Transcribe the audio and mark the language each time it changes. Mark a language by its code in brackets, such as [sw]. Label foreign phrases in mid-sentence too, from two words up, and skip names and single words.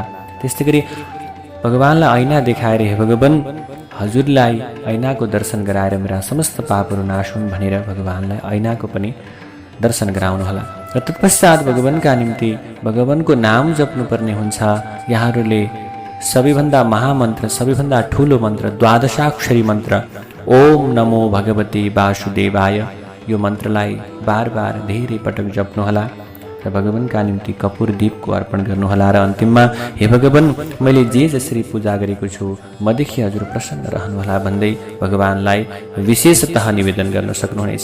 [ne] त्यस्तै गरी भगवानलाई ऐना देखाएर हे भगवान हजुरलाई ऐनाको दर्शन गराएर मेरा समस्त पापहरू नाश हुन् भनेर भगवानलाई ऐनाको पनि दर्शन गराउनुहोला। र तत्पश्चात भगवानका निम्ति भगवानको नाम जप्नुपर्ने हुन्छ। यहाँहरूले सबैभन्दा महामन्त्र, सबैभन्दा ठुलो मन्त्र, द्वादशाक्षरी मन्त्र [sa] ओम नमो भगवते वासुदेवाय, [ne] यो मन्त्रलाई बार बार धेरै पटक जप्नुहोला र भगवानका निम्ति कपूर दीपको अर्पण गर्नुहोला। र अन्तिममा हे भगवान मैले जे जसरी पूजा गरेको छु मदेखि हजुर प्रसन्न रहनुहोला भन्दै भगवानलाई विशेषतः निवेदन गर्न सक्नुहुनेछ।